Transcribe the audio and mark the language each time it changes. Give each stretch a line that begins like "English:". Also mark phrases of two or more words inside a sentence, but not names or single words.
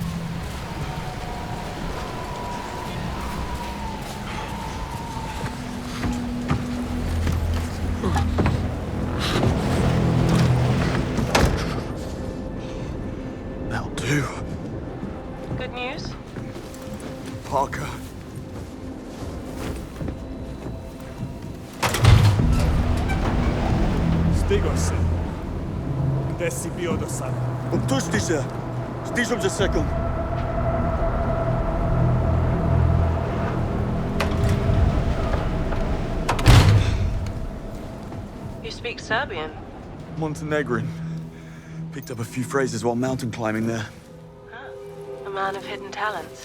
English: That'll do. Good news? Parker.
Serbian: Stigo se. Gde si bio do sada? Opusti se. Stižem za sekund.
English: You speak Serbian. Montenegrin. Picked up a few phrases while mountain climbing there. A man of hidden talents.